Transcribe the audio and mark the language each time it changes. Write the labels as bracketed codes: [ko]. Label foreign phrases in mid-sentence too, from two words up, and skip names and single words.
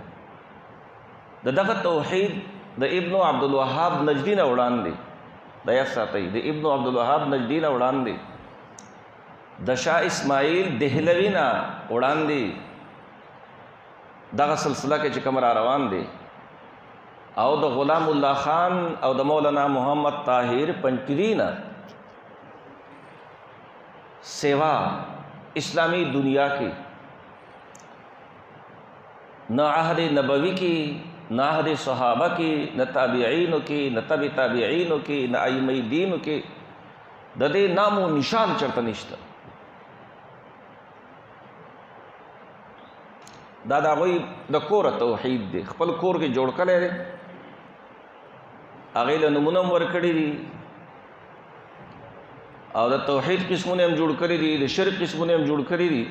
[ps] د دغه توحید د ابن عبدالوهاب نجدي نه وړاندې، دا یاد ساتئ، د ابن عبدالوهاب نجدي نه وړاندې، د شاه اسماعیل دهلوي نه وړاندې دغه سلسله کې چې کوم را روان دی او د غلام الله خان او د مولانا محمد طاهر پنځپیري نه سوا اسلامی دنیا کې [ur] نہ عہد نبوی کی، نہ عہد صحابہ کی، نہ تابعینو کی، نہ تبع تابعینو کی، [ps] نہ ائمه دینو کې د دې نام و نشان چرته نشته. دا د هغوی د کوره توحید دی، خپل کور کې جوړ کړی دی، هغې له نمونه هم ورکړي دي او د توحید قسمونه هم جوړ کړي دي، د شرک قسمونه هم جوړ کړي دي.